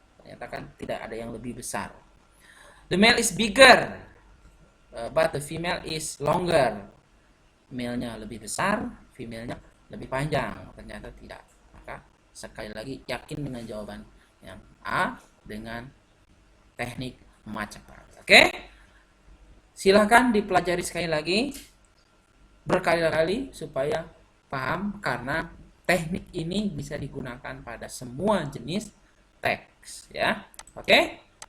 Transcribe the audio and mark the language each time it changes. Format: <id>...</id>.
<id>Ternyata kan tidak ada yang lebih besar.</id> <en>The male is bigger, but the female is longer.</en> <id>Male-nya lebih besar, female-nya lebih panjang. Ternyata tidak. Maka sekali lagi yakin dengan jawaban yang A dengan teknik Macapat. Oke? Silahkan dipelajari sekali lagi berkali-kali supaya paham, karena teknik ini bisa digunakan pada semua jenis teks ya. Oke?</id>